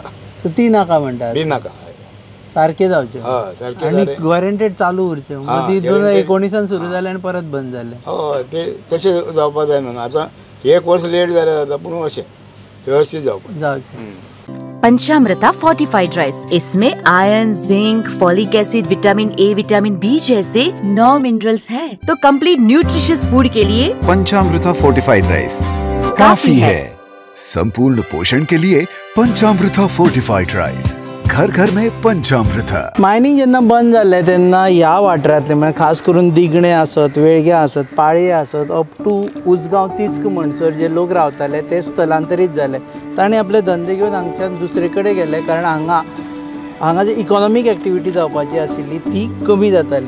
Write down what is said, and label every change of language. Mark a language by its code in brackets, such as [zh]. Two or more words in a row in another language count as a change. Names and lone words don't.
[kok] सो ती नाका म्हणटा बी नाका सारकें जावचें हय सारकें आनी गॅरंटेड चालू उरचें मदीं 2019 सुरू जालें आनी परत बंद जालें हय ते तशें जावपाक जायना न्हू आतां एक वर्स लेट जालें जाता पूण अशें व्यवस्थीत जावपाक [hi] पंचामृता फोर्टिफाइड राइस, इसमें आयरन, जिंक, फॉलिक एसिड, विटामिन ए, विटामिन बी जैसे 9 मिनरल्स हैं। तो [en] complete nutritious food [hi] के लिए पंचामृता फोर्टिफाइड राइस काफी है। संपूर्ण पोषण के लिए पंचामृता फोर्टिफाइड राइस, घर घर में पंचामृता। [kok] मायनिंग जेन्ना बंद जाल्लें तेन्ना ह्या वाठारांतले म्हणजे खास करून दिगणे आसत, वेळगे आसत, पाळये आसत, [en] up to [kok] उसगांव तिस्क म्हणसर जे लोक रावताले ते स्थलांतरीत जाले। तांणी आपले धंदे घेवन हांगच्यान दुसरे कडेन गेले कारण हांगा जी [en] economic activity [kok] जावपाची आशिल्ली ती कमी जाताली।